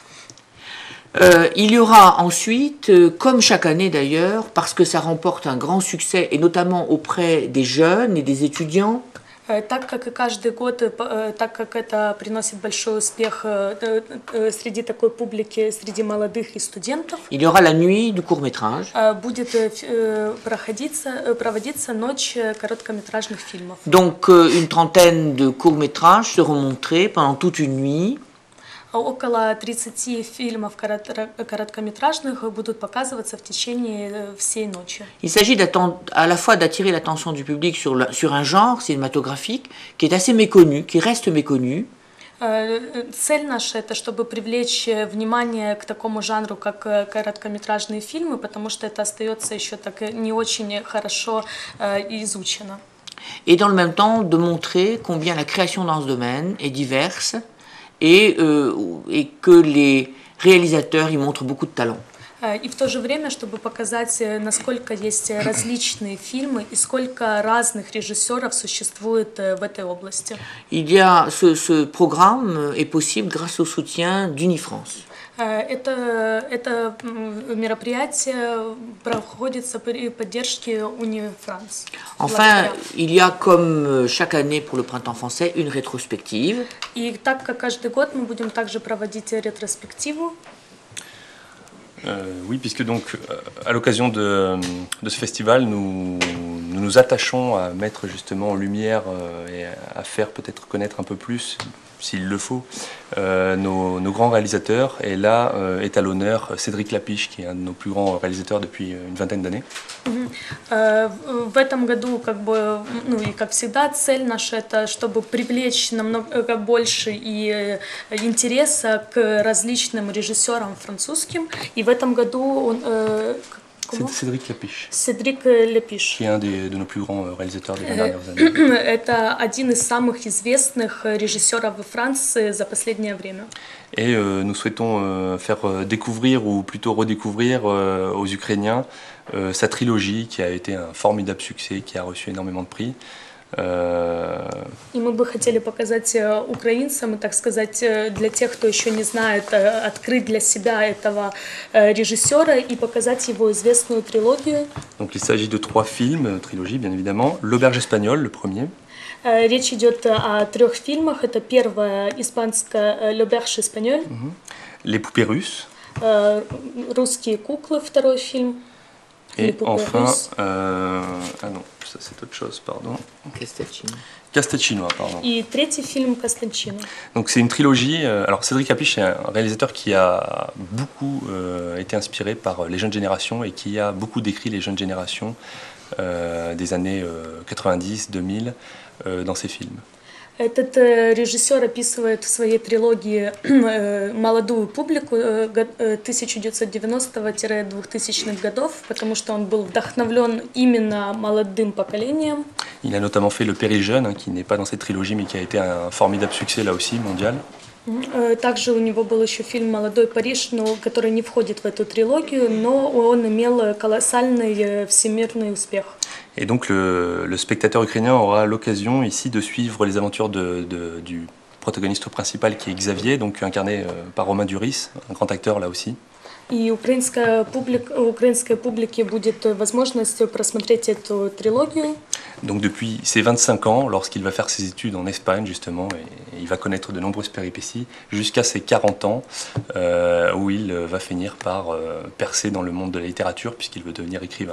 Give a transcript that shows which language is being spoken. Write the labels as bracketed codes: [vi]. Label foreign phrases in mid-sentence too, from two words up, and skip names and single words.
[fr] Il y aura ensuite, comme chaque année d'ailleurs, parce que ça remporte un grand succès et notamment auprès des jeunes et des étudiants. [ru] Так как и каждый год, так как это приносит большой успех среди такой публики, среди молодых и студентов, [fr] il y aura la nuit du court-métrage. [ru] Будет проводиться ночь короткометражных фильмов. [fr] Donc une trentaine de courts-métrages seront montrés pendant toute une nuit. [ru] Около 30 фильмов короткометражных будут показываться в течение всей ночи. [fr] Il s'agit à la fois d'attirer l'attention du public sur un genre cinématographique qui est assez méconnu, qui reste méconnu. [ru] Цель наша это чтобы привлечь внимание к такому жанру, как короткометражные фильмы, потому что это остается еще так не очень хорошо изучено. [fr] Et dans le même temps de montrer combien la création dans ce domaine est diverse et que les réalisateurs y montrent beaucoup de talent. [ru] И в то же время, чтобы показать, насколько есть различные фильмы и сколько разных режиссеров существует в этой области. [fr] Ce programme est possible grâce au soutien d'Unifrance. [ru] Это мероприятие проходится при поддержке Unifrance. [fr] Enfin, il y a comme chaque année pour le printemps français une rétrospective. [ru] И так как каждый год мы будем также проводить ретроспективу. [fr] Oui, puisque donc à l'occasion de ce festival, nous nous attachons à mettre justement en lumière et à faire peut-être connaître un peu plus, s'il le faut, nos grands réalisateurs. Et là est à l'honneur Cédric Lapiche, qui est un de nos plus grands réalisateurs depuis une vingtaine d'années. [ru] В этом году, и как всегда, цель наша это, чтобы привлечь намного больше и интереса к различным режиссерам французским. И в этом году он [fr] Cédric Lapiche. Cédric Lapiche. Qui est un de nos plus grands réalisateurs des dernières années. [ru] Это один из самых известных режиссеров во Франции за последнее время. [fr] Et nous souhaitons faire découvrir, ou plutôt redécouvrir aux Ukrainiens sa trilogie qui a été un formidable succès, qui a reçu énormément de prix. [ru] И мы бы хотели показать украинцам, и, так сказать, для тех, кто еще не знает, открыть для себя этого режиссера и показать его известную трилогию. [fr] Donc il s'agit de 3 films, trilogie bien évidemment. L'Auberge espagnole, le premier. [ru] Речь идет о 3 фильмах. Это первая испанская «L'Auberge espagnole». [fr] Les poupées russes. [ru] Русские куклы, второй фильм. [fr] Et enfin, ah non, ça c'est autre chose, pardon. Castelchinois, pardon. Et третий film Castelchino. Donc c'est une trilogie. Alors Cédric Lapiche est un réalisateur qui a beaucoup été inspiré par les jeunes générations et qui a beaucoup décrit les jeunes générations des années 90-2000 dans ses films. [ru] Этот режиссер описывает в своей трилогии молодую публику 1990-2000-х годов, потому что он был вдохновлен именно молодым поколением. [fr] Il a notamment fait Le Péri Jeune, qui n'est pas dans cette trilogie, mais qui a été un formidable succès là aussi, mondial. [ru] Также у него был еще фильм «Молодой Париж», который не входит в эту трилогию, но он имел колоссальный всемирный успех. [fr] Et donc le spectateur ukrainien aura l'occasion ici de suivre les aventures du protagoniste principal qui est Xavier, donc incarné par Romain Duris, un grand acteur là aussi. [ru] И украинской публике будет возможность просмотреть эту трилогию. [fr] Donc depuis ses 25 ans, lorsqu'il va faire ses études en Espagne justement, et il va connaître de nombreuses péripéties, jusqu'à ses 40 ans, où il va finir par percer dans le monde de la littérature, puisqu'il veut devenir écrivain.